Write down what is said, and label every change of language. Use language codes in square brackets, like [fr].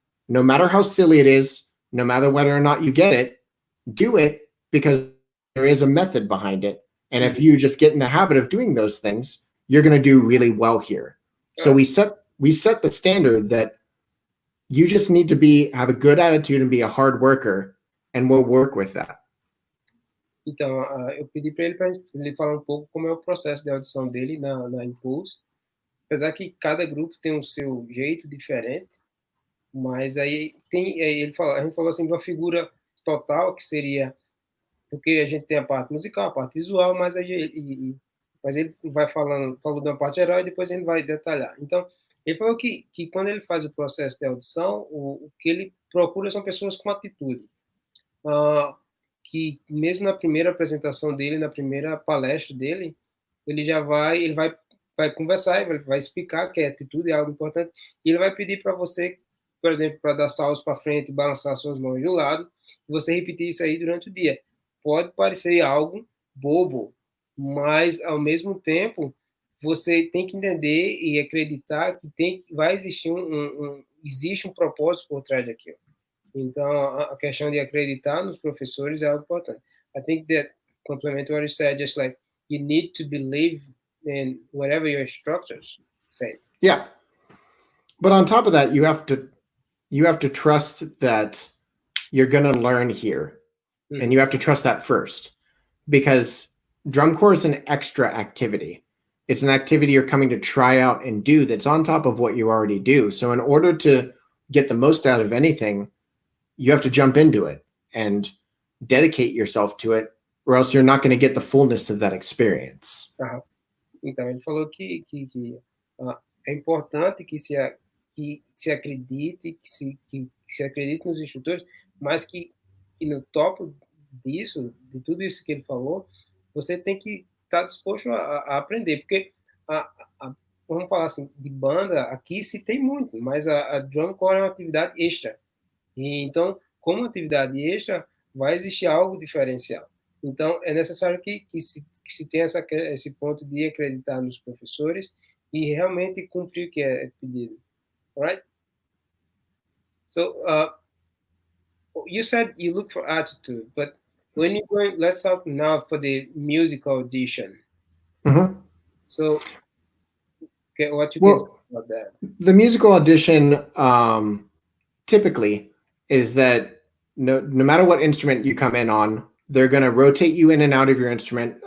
[en] No matter how silly it is, no matter whether or not you get it, do it, because there is a method behind it. And if you just get in the habit of doing those things, you're going to do really well here. So we set the standard that you just need to have a good attitude and be a hard worker, and we'll work with that. [pt] Então, eu pedi para ele falar um pouco como é o processo de audição dele na Impulse. Apesar que cada grupo tem o seu jeito diferente, mas aí a gente falou assim de uma figura total, que seria, porque a gente tem a parte musical, a parte visual, mas mas ele falou de uma parte geral e depois ele vai detalhar. Então, ele falou que quando ele faz o processo de audição, o que ele procura são pessoas com atitude. Que mesmo na primeira apresentação dele, na primeira palestra dele, ele vai conversar, ele vai explicar que a atitude é algo importante, e ele vai pedir para você, por exemplo, para dar saltos para frente e balançar suas mãos de um lado, e você repetir isso aí durante o dia. Pode parecer algo bobo, mas ao mesmo tempo você tem que entender e acreditar que vai existir existe um propósito por trás daquilo. Então, a questão de acreditar nos professores é algo importante. [en] I think that, complement what you said, just like you need to believe in whatever your instructors say. Yeah. But on top of that, you have to trust that you're going to learn here. Mm-hmm. And you have to trust that first, because drum corps is an extra activity. It's an activity you're coming to try out and do that's on top of what you already do. So in order to get the most out of anything, you have to jump into it and dedicate yourself to it, or else you're not going to get the fullness of that experience. [pt] Então, ele falou que é importante que se acredite, que se acredite nos instrutores, mas que no topo disso, de tudo isso que ele falou, você tem que estar disposto a aprender, porque vamos falar assim, de banda, aqui se tem muito, mas a drum corps é uma atividade extra. E então, como atividade extra, vai existir algo diferencial. Então, é necessário que se tenha esse ponto de acreditar nos professores e realmente cumprir o que é pedido. [en] Alright? So, you said you look for attitude, but when you're going, let's talk now for the musical audition. Mm-hmm. So, okay, what you can say about that? The musical audition, typically, is that no matter what instrument you come in on, they're going to rotate you in and out of your instrument.